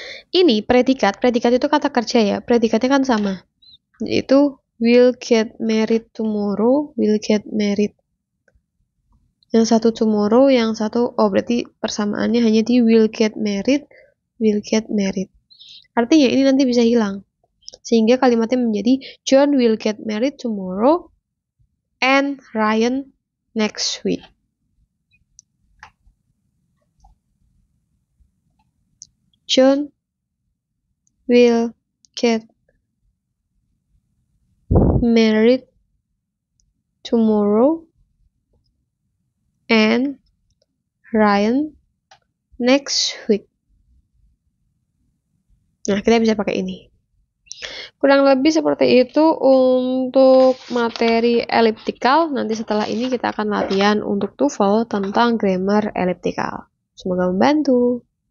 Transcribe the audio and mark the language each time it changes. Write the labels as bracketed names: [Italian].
[Indonesian] Ini predikat itu kata kerja ya. Predikatnya kan sama. Yaitu [English] will get married tomorrow, will get married. [Indonesian] Yang satu tomorrow, yang satu berarti persamaannya hanya di [English] will get married, will get married. [Indonesian] Artinya ini nanti bisa hilang. Sehingga kalimatnya menjadi [English] John will get married tomorrow and Ryan next week. John will get married tomorrow and Ryan next week. [Indonesian] Nah, kita bisa pakai ini. Kurang lebih seperti itu untuk materi elliptical. Nanti setelah ini kita akan latihan untuk TOEFL tentang grammar elliptical. Semoga membantu.